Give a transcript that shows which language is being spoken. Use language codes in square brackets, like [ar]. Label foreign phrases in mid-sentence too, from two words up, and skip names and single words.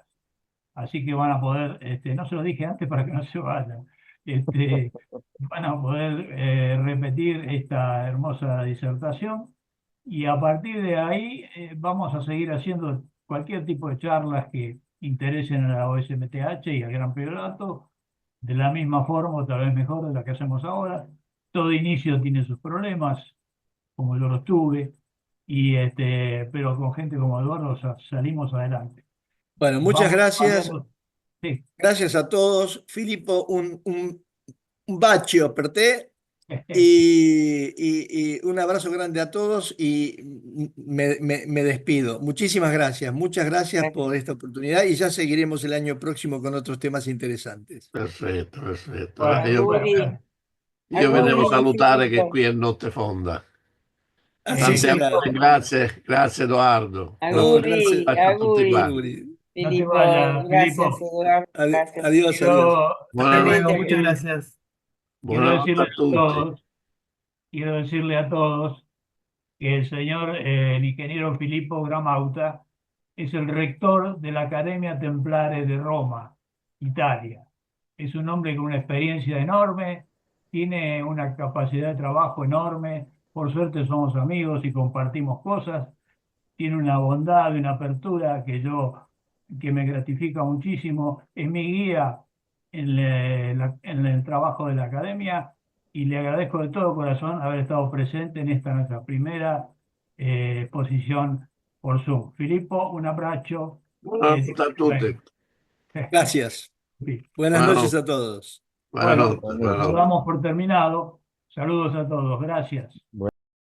[es] Así que van a poder, no se lo dije antes para que no se vayan, van a poder repetir esta hermosa disertación y a partir de ahí vamos a seguir haciendo cualquier tipo de charlas que interesen a la OSMTH y al Gran Priorato, de la misma forma o tal vez mejor de la que hacemos ahora. Todo inicio tiene sus problemas, como yo los tuve, pero con gente como Eduardo salimos adelante. bueno, muchas Vamos gracias. hablando. Sí. Gracias a todos. Filippo, [it] un bacio per te [es] y un abrazo grande a todos y me despido. Muchísimas gracias. Muchas gracias por esta oportunidad y ya seguiremos el año próximo con otros temas interesantes. [it] Perfetto, perfetto. [es] Bueno, [it] Auguri, Io vi devo auguri salutare che Filippo. qui è notte fonda. [es] Así [it] Tante [es] será. [it] auguri, grazie Edoardo. [es] No, [it] Auguri, [es] gracias. [it] Abbraccio a tutti auguri. quanti. Auguri. [es] no te Filippo, vayas, gracias Filippo. Eduardo, gracias. Adiós, adiós. Quiero, Hasta luego, [it] Buonanotte, [es] muchas gracias. quiero [it] buonanotte a tutti. [es] quiero decirle a todos que el señor, el ingeniero Filippo Gramauta, es el rector de la Academia Templare de Roma, Italia. Es un hombre con una experiencia enorme, tiene una capacidad de trabajo enorme, por suerte somos amigos y compartimos cosas, tiene una bondad y una apertura que me gratifica muchísimo, es mi guía en el trabajo de la academia y le agradezco de todo corazón haber estado presente en esta nuestra primera exposición por Zoom. Filippo, un abrazo. [it] Buonanotte a tutti. [es] Gracias. Buenas noches [it] Buonanotte, [es] a todos. Bueno, [it] buonanotte, [es] lo [it] buonanotte. [es] damos por terminado. Saludos a todos. Gracias.